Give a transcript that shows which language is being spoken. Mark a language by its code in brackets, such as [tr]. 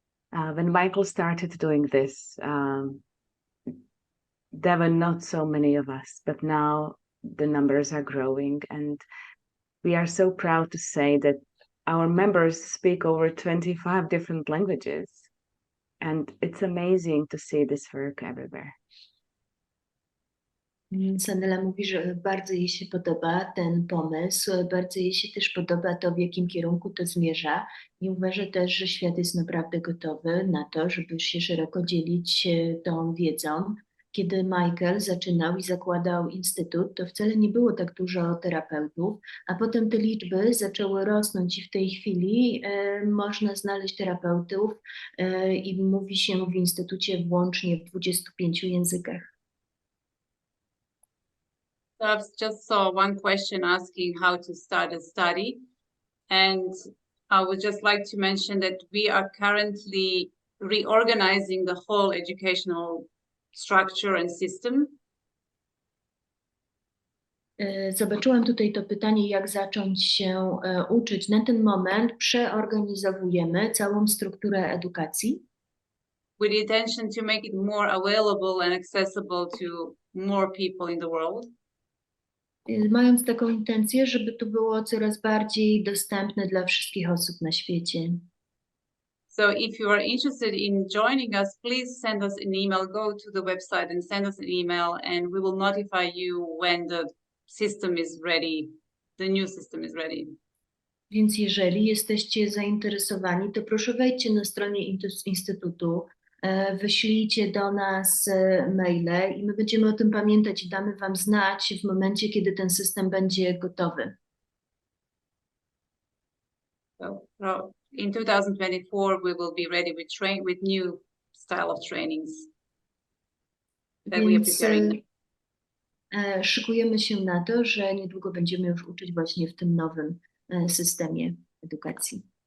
[en] When Michael started doing this, there were not so many of us, but now the numbers are growing, and we are so proud to say that our members speak over 25 different languages, and it's amazing to see this work everywhere. [pl] Sanela mówi, że bardzo jej się podoba ten pomysł, bardzo jej się też podoba to, w jakim kierunku to zmierza i uważa też, że świat jest naprawdę gotowy na to, żeby się szeroko dzielić tą wiedzą. Kiedy Michael zaczynał i zakładał instytut, to wcale nie było tak dużo terapeutów, a potem te liczby zaczęły rosnąć i w tej chwili można znaleźć terapeutów i mówi się w instytucie włącznie w 25 językach. [en] So I just saw one question asking how to start a study, and I would just like to mention that we are currently reorganizing the whole educational structure and system. [pl] Zobaczyłam tutaj to pytanie, jak zacząć się uczyć. Na ten moment przeorganizowujemy całą strukturę edukacji. [en] With the intention to make it more available and accessible to more people in the world. [pl] Mając taką intencję, żeby to było coraz bardziej dostępne dla wszystkich osób na świecie. [en] So if you are interested in joining us, please send us an email, go to the website and send us an email, and we will notify you when the system is ready, the new system is ready. [pl] Więc jeżeli jesteście zainteresowani, to proszę wejdźcie na stronie Instytutu, wyślijcie do nas maile i my będziemy o tym pamiętać i damy Wam znać w momencie, kiedy ten system będzie gotowy. [en] So in 2024, we will be ready with new style of trainings that we are preparing. [pl] Szykujemy się na to, że niedługo będziemy już uczyć właśnie w tym nowym systemie edukacji.